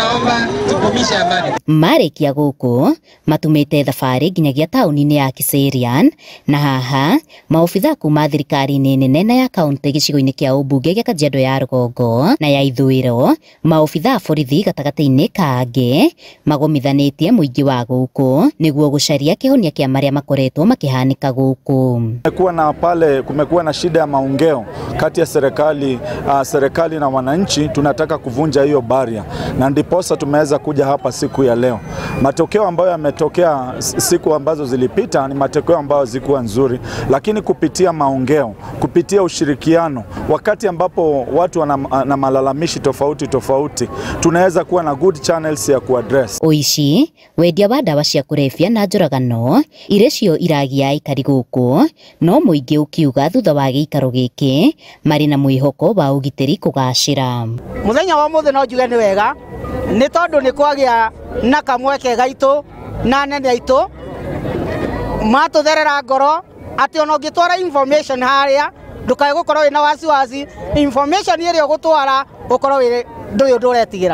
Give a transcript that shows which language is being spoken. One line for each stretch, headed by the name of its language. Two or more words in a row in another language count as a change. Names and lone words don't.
Kikuyu: Marĩkia gũkũ matumĩte thabarĩ nginyagia taũni-inĩ ya Kiserian na haha maobitha kuma thirikari-inĩ nene na ya kaunti gĩcigo-inĩ kĩa ũmbunge gĩa Kajiado ya Rũgongo na ya ithũĩro, maobitha borithi gatagatĩ-inĩ kangĩ magomithanĩtie mũingĩ wa gũkũ nĩguo gũcaria kĩhonia kĩa marĩa makoretwo makĩhanĩka gũkũ.
Swahili: Kumekuwa na shida ya maongeo kati ya serikali na wananchi. Tunataka kuvunja hiyo baria na ndiposa tumeweza kuja hapa siku ya leo. Matokeo ambayo yametokea siku ambazo zilipita ni matokeo ambayo zikuwa nzuri, lakini kupitia maongeo, kupitia ushirikiano, wakati ambapo watu wana malalamishi tofauti, tunaweza kuwa na
English: good channels
Swahili: ya kuaddress.
Kikuyu: Uici, wendia wa ndawa cia kũrebia na njũragano iria cio iragia aikari gũkũ, no mũingĩ ũkiuga thutha wa gĩikaro gĩkĩ marĩ na mwĩhoko wa ũgitĩri kũgacĩra. Mũthenya wa mũthĩ no njuge nĩ wega nĩ tondũ nĩ kwagĩa na kamweke gaitũ na nene aitũ matũtherera ngoro atĩ ona ũngĩtwara information harĩa ndũkae gũkorwo wĩna wasiwasi, information ĩrĩa ũgũtwara ũkorwo ndũyũ ndũretigĩra.